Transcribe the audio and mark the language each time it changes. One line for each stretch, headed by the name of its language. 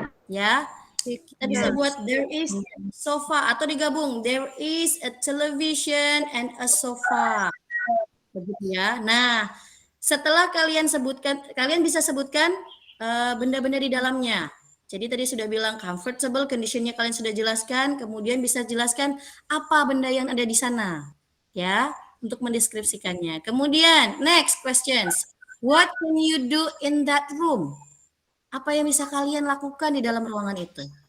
Indonesian: Ya, kita bisa buat
English: there is sofa
Indonesian: atau digabung
English: there is a television and a sofa.
Indonesian: Begitu ya. Nah, setelah kalian bisa sebutkan benda-benda di dalamnya. Jadi tadi sudah bilang comfortable, conditionnya kalian sudah jelaskan, kemudian bisa jelaskan apa benda yang ada di sana. Ya, untuk mendeskripsikannya. Kemudian,
English: next questions. What can you do in that room?
Indonesian: Apa yang bisa kalian lakukan di dalam ruangan itu?